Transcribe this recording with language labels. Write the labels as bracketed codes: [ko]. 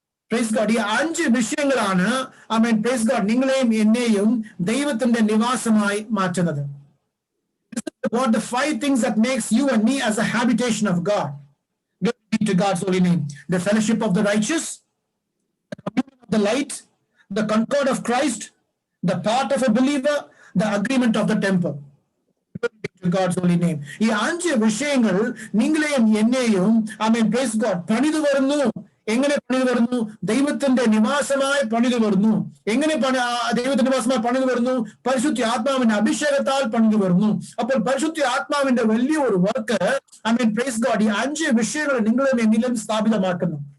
[ml] Praise God. ഈ 5 വിഷയങ്ങളാണ് ആമേൻ praise God നിങ്ങളെയും എന്നെയും ദൈവത്തിന്റെ നിവാസമായി മാറ്റുന്നത്. [en] What the 5 things that makes you and me as a habitation of God. Glory be to God's holy name. The fellowship of the righteous, the communion of the light, the concord of Christ, the part of a believer, the agreement of the temple. Glory be to God's holy name. [ml] ഈ 5 വിഷയങ്ങൾ നിങ്ങളെയും എന്നെയും ആമേൻ praise God പണിതു വരുന്നു. എങ്ങനെ പണിതു വരുന്നു? ദൈവത്തിന്റെ നിവാസമായി പണിതു വരുന്നു. എങ്ങനെ ദൈവത്തിന്റെ നിവാസമായി പണിതു വരുന്നു? പരിശുദ്ധ ആത്മാവിന്റെ അഭിഷേകത്താൽ പണിതു വരുന്നു. അപ്പോൾ പരിശുദ്ധ ആത്മാവിന്റെ വലിയ ഒരു വർക്ക് ആമേൻ പ്രൈസ് ഗോഡ് ഈ 5 വിഷയങ്ങൾ നിങ്ങളും എന്നിലും സ്ഥാപിതമാക്കുന്നു.